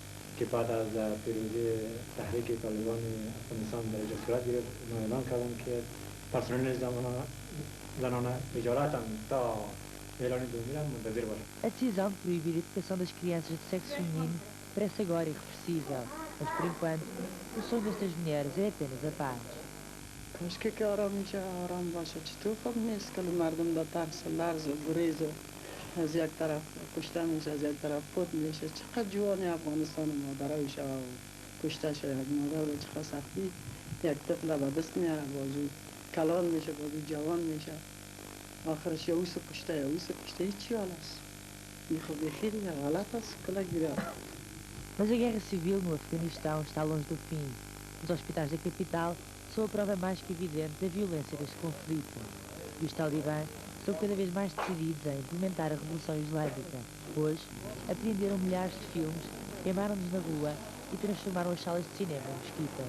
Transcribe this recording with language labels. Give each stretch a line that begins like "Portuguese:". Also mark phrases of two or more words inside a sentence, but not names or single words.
Persian: که بعد از پیروزی تحریک طالبان افغانستان در اینجا صورت گرفت ما اعلان کردم که پرسنل زنانه اجارتم تا اعلان دومینم منتظر باشم.
Portuguese: A decisão de proibir a educação das crianças de sexo feminino parece agora irreversível, mas por enquanto o sonho destas mulheres é apenas a paz.
Persian: کاشکی که آرام میشه آرام باشه چطور خب نیست که مردم در ترس و لرز و گریز از یک طرف کشته میشه از یک طرف فوت میشه چقدر جوان افغانستان مادرایش کشته شده یک مادر به چقدر سختی یک طفل به دست میاره بازو کلان میشه بازو جوان میشه آخرش یا اوس کشته یا اوس کشته هیچی حال است خب خیلی غلط است کلا گیره.
Portuguese: Mas a guerra civil no Afeganistão está longe do fim. Os hospitais da capital são a prova mais que evidente da violência deste conflito. E os talibãs estão cada vez mais decididos a implementar a Revolução Islâmica. Hoje, apreenderam milhares de filmes, queimaram-nos na rua e transformaram as salas de cinema em mesquitas.